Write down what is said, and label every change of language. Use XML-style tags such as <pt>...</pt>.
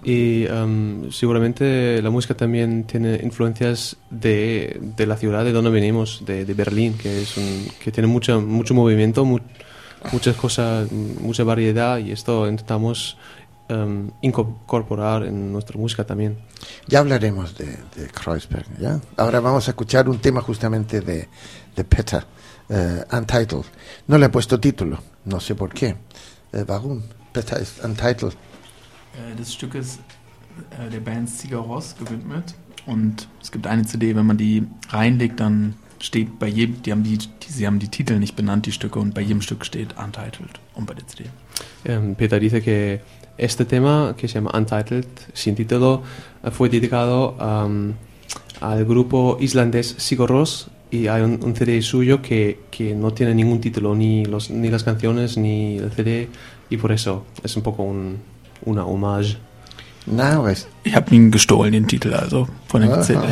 <es>Y seguramente la música también tiene influencias de la ciudad de donde venimos, de Berlín, que tiene mucho movimiento, muchas cosas, mucha variedad, y esto intentamos incorporar en nuestra música también. Ya hablaremos de Kreuzberg, ¿ya? Ahora vamos a escuchar un tema justamente de Petter, Untitled. No le he puesto título, no sé por qué.</es> <de>Warum? Petter ist Untitled. Das Stück ist der Band Sigur Rós gewidmet, und es gibt eine CD, wenn man die reinlegt, dann steht bei jedem, sie haben die Titel nicht benannt, die Stücke, und bei jedem Stück steht Untitled, und bei der CD.</de> <es>Petter dice que este tema, que se llama Untitled, sin título, fue dedicado al grupo islandés Sigur Rós, y hay un CD suyo que no tiene ningún título, ni las canciones, ni el CD, y por eso es un poco una homage. No, es...</es> <de>Ich habe ihn gestohlen, den Titel, also, von dem CD.</de>